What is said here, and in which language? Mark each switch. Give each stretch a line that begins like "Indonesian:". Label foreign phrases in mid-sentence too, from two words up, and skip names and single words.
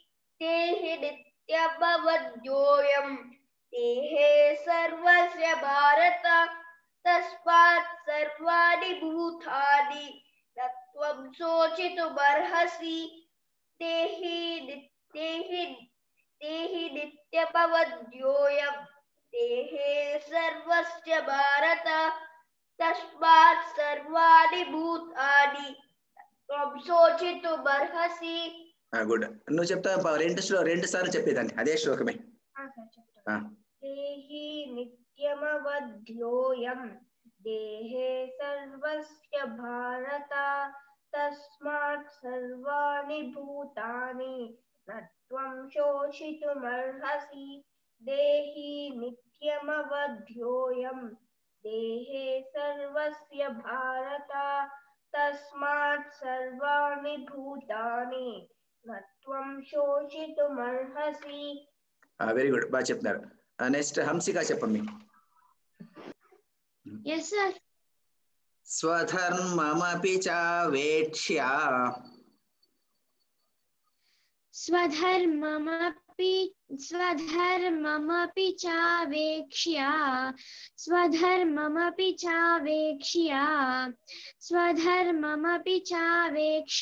Sanskrit: नित्यमवध्योऽयम् देहे सर्वस्य भारत तस्मात् सर्वाणि भूतानि न त्वं शोचितुमर्हसि देहि नित्यमवध्योऽयम् देहे सर्वस्य भारत तस्मात् सर्वाणि भूतानि त्वं शोचितुमर्हसि
Telugu: గుడ్ నువ్వు చెప్తా రెండు సార్లు చెప్పేదాన్ని అదే శ్లోకమే
Sanskrit: देहि नित्यमवध्योऽयम् देहे सर्वस्य भारत तस्मात् सर्वाणि भूतानि न त्वं शोचितुमर्हसि देहि नित्यमवध्योऽयम् देहे सर्वस्य भारत तस्मात् सर्वाणि भूतानि न त्वं शोचितुमर्हसि
English: very good
Telugu: బాగా చెప్తున్నారు నెక్స్ట్ హంసిక చెప్పండి
English: yes sir
Sanskrit: స్వధర్మమపి చావేక్ష్య स्वधर्ममपि चावेक्ष्य स्वधर्ममपि चावेक्ष्य